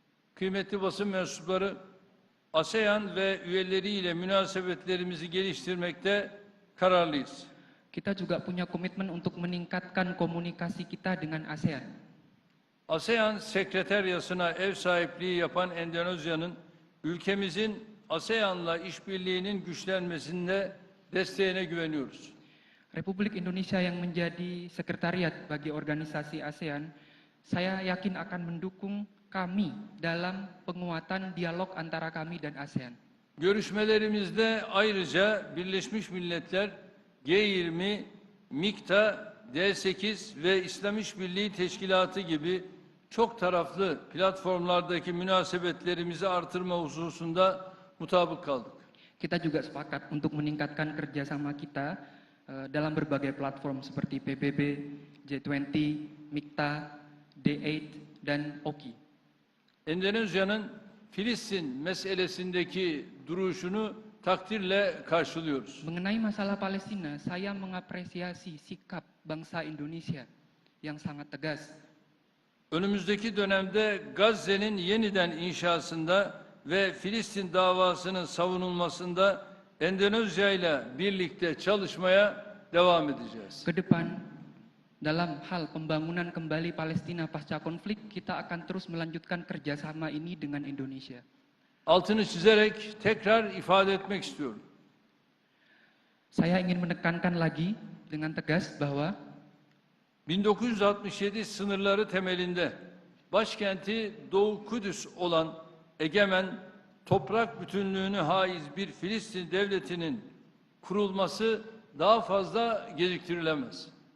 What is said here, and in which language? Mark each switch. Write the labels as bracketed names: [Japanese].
[Turkish] Kıymetli basın mensupları, ASEAN ve üyeleriyle münasebetlerimizi geliştirmekte kararlıyız. [Indonesian] Kita juga punya komitmen untuk meningkatkan komunikasi kita dengan ASEAN. [Turkish] ASEAN Sekreteryası'na ev sahipliği yapan Endonezya'nın ülkemizin ASEAN'la işbirliğinin güçlenmesinde desteğine güveniyoruz. [Indonesian] Republik Indonesia yang menjadi sekretariat bagi organisasi ASEAN, saya yakin akan mendukung kami dalam penguatan dialog antara kami dan ASEAN. [Turkish] Görüşmelerimizde ayrıca Birleşmiş Milletler G20, MİKTA, D8 ve İslam İşbirliği Teşkilatı gibi çok taraflı platformlardaki münasebetlerimizi artırma hususunda mutabık kaldık. [Indonesian] Kita juga sepakat untuk meningkatkan kerjasama kita dalam berbagai platform seperti PBB, G20, MIKTA, D8, dan OKI. [Turkish] Endonezya'nın Filistin meselesindeki duruşunu takdirle karşılıyoruz. [Indonesian] Mengenai masalah Palestina, saya mengapresiasi sikap bangsa Indonesia yang sangat tegas. [Turkish] Önümüzdeki dönemde Gazze'nin yeniden inşasında ve Filistin davasının savunulmasında Endonezya ile birlikte çalışmaya devam edeceğiz. [Indonesian] Ke depan, dalam hal pembangunan kembali Palestina pasca konflik, kita akan terus melanjutkan kerjasama ini dengan Indonesia. [Turkish] Altını çizerek tekrar ifade etmek istiyorum. [Indonesian] Saya ingin menekankan lagi dengan tegas bahwa [Turkish] 1967 sınırları temelinde başkenti Doğu Kudüs olan egemen, toprak bütünlüğünü haiz bir Filistin devletinin kurulması daha fazla geciktirilemez.